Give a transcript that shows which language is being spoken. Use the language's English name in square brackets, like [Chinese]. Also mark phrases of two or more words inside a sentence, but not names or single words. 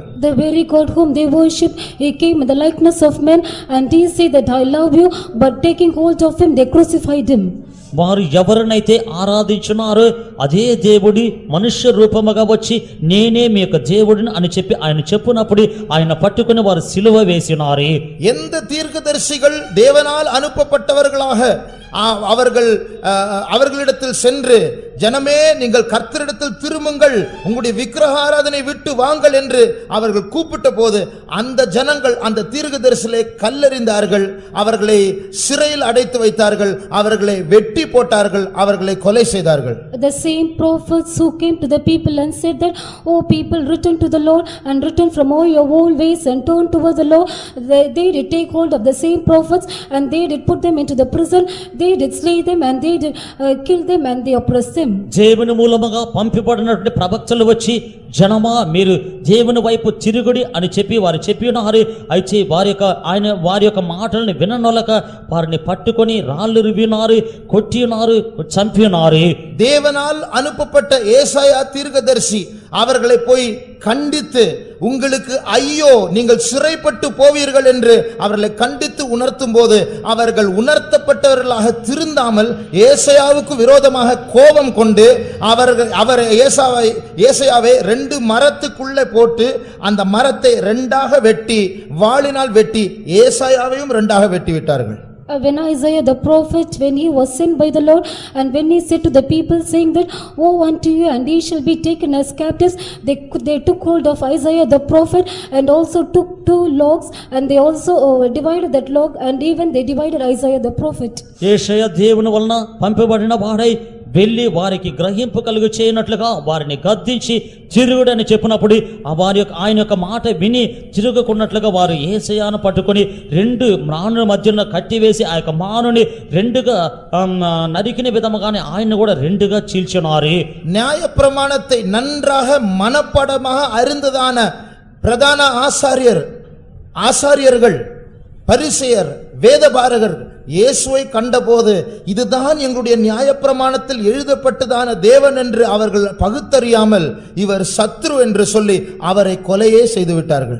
[English] The very God whom they worship, he came in the likeness of men and he said that I love you, but taking hold of him they crucified him. [Telugu] వారు ఎవరినైతే ఆరాధించున్నారో అదే దేవుడి మనుష్య రూపముగా వచ్చి నేనే మీ యొక్క దేవుడిని అని చెప్పి ఆయన చెప్పునప్పుడు ఆయన పట్టుకుని వారు సిలువ వేసినారు. [Tamil] எந்த தீர்க்கதரிசிகள் தேவனால் அனுப்பப்பட்டவர்களாக அவர்களிடத்தில் சென்று ஜனமே நீங்கள் கர்த்தரிடத்தில் திரும்புங்கள், உங்களுடைய விக்கிரக ஆராதனை விட்டு வாங்கள் என்று அவர்கள் கூப்பிட்ட போது அந்த ஜனங்கள் அந்த தீர்க்கதரிசிகளை கல்லெறிந்தார்கள், அவர்களை சிறையில் அடைத்து வைத்தார்கள், அவர்களை வெட்டி போட்டார்கள், அவர்களை கொலை செய்தார்கள். [English] The same prophets who came to the people and said that, oh people, return to the Lord and return from all your old ways and turn towards the Lord, they did take hold of the same prophets and they did put them into the prison, they did slay them and they did kill them and they oppressed them. [Telugu] దేవుని మూలముగా పంపిబడినటువంటి ప్రవక్తలు వచ్చి జనమా మీరు దేవుని వైపు తిరుగుడి అని చెప్పి వారు చెప్పినారు. అయితే వారి యొక్క మాటల్ని విననొలక వారిని పట్టుకొని రాళ్ళు రువినారు, కొట్టినారు, చంపినారు. [Tamil] தேவனால் அனுப்பப்பட்ட ஏசாயா தீர்க்கதரிசி அவர்களை போய் கண்டித்து உங்களுக்கு ஐயோ நீங்கள் சிறைப்பட்டு போவீர்கள் என்று அவர்களை கண்டித்து உணர்த்தும் போது அவர்கள் உணர்த்தப்பட்டவர்களாக திருந்தாமல் ஏசாயாவுக்கு விரோதமாக கோபம் கொண்டு அவர் ஏசாயாவை 2 மரத்துக்குள்ளே போட்டு அந்த மரத்தை 2ஆக வெட்டி வாளினால் வெட்டி ஏசாயாவையும் 2ஆக வெட்டி விட்டார்கள். [English] When Isaiah the prophet, when he was sent by the Lord and when he said to the people saying that woe unto you and ye shall be taken as captives, they took hold of Isaiah the prophet and also took 2 logs and they also divided that log and even they divided Isaiah the prophet. [Telugu] యేషయా దేవుని వలన పంపబడిన వాడై వెళ్ళి వారికి గ్రహింపు కలుగు చేయనట్లుగా వారిని గద్దించి తిరుగుడని చెప్పినప్పుడు ఆయన యొక్క మాట విని తిరుగుకున్నట్లుగా వారు యేసయ్యను పట్టుకొని 2 మ్రానుల మధ్యన కట్టివేసి ఆ యొక్క మానుని 2గా నరికిన విధముగానే ఆయన కూడా 2గా చీల్చినారు. [Tamil] நியாய பிரமாணத்தை நன்றாக மனப்பாடமாக அறிந்ததான பிரதான ஆசாரியர்கள் பரிசேயர் வேதபாரகர் இயேசுவை கண்டபோது இதுதான் எங்களுடைய நியாயப்பிரமாணத்தில் எழுதப்பட்டதான தேவன் என்று அவர்கள் பகுத்தறியாமல் இவர் சத்ரு என்று சொல்லி அவரை கொலையே செய்து விட்டார்கள்.